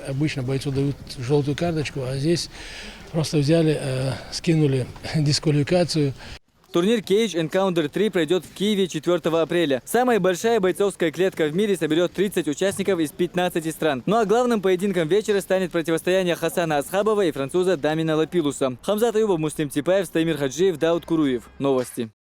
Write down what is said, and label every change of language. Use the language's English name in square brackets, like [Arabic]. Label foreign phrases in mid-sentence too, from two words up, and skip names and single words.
[Russian] Обычно бойцу дают желтую карточку, а здесь просто взяли, скинули дисквалификацию. Турнир Cage Encounter 3 пройдет в Киеве 4 апреля. Самая большая бойцовская клетка в мире соберет 30 участников из 15 стран. Ну а главным поединком вечера станет противостояние Хасана Асхабова и француза Дамина Лапилуса. Хамзат Аюбов, Муслим Типаев, Стаймир Хаджиев, Дауд Куруев. Новости.